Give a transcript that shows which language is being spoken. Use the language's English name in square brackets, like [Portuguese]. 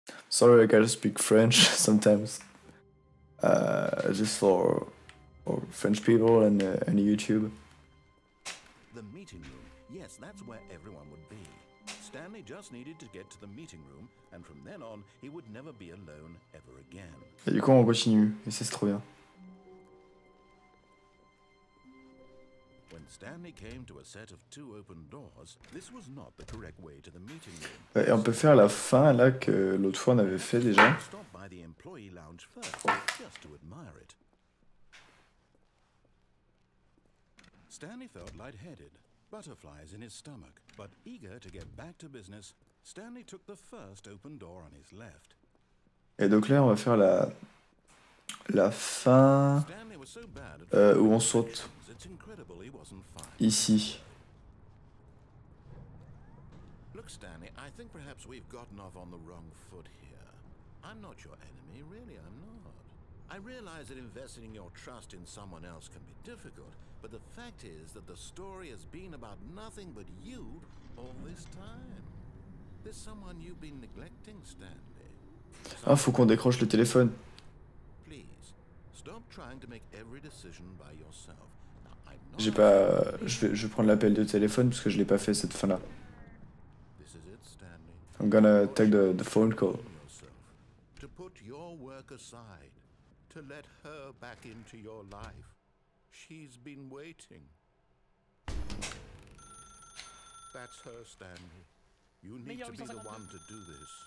[English] Sorry, I gotta speak French sometimes. just for French people and YouTube. The meeting room. Yes, that's where everyone would be. Stanley just needed to get to the meeting room, and from then on, he would never be alone ever again. [French] Et du coup, on continue, et c'est trop bien. [English] When Stanley came to a set of 2 open doors, this was not the correct way to the meeting room. [French] Et on peut faire la fin là que l'autre fois on avait fait déjà. [English] Stop by the employee lounge first, just to admire it. Stanley felt lightheaded, butterflies in his stomach, but eager to get back to business, Stanley took the first open door on his left. [French] Et donc là, on va faire la fin [English] Stanley was so bad at [French] où on saute [English] directions, it's incredible he wasn't fired. [French] ici. [English] Look, Stanley, I think perhaps we've gotten off on the wrong foot here. I'm not your enemy, really, I'm not. I realize that investing your trust in someone else can be difficult, but the fact is that the story has been about nothing but you all this time. There's someone you've been neglecting, Stanley. [French] Ah, faut qu'on décroche le téléphone. [English] Please, stop trying to make every decision by yourself. Now, I'm not [French] J'ai pas. Je vais prendre l'appel de téléphone parce que je l'ai pas fait cette fin là. [English] This is it, Stanley. I'm gonna take the phone call. Yourself, to put your work aside, to let her back into your life. She's been waiting. That's her, Stanley. You need to be the one to do this.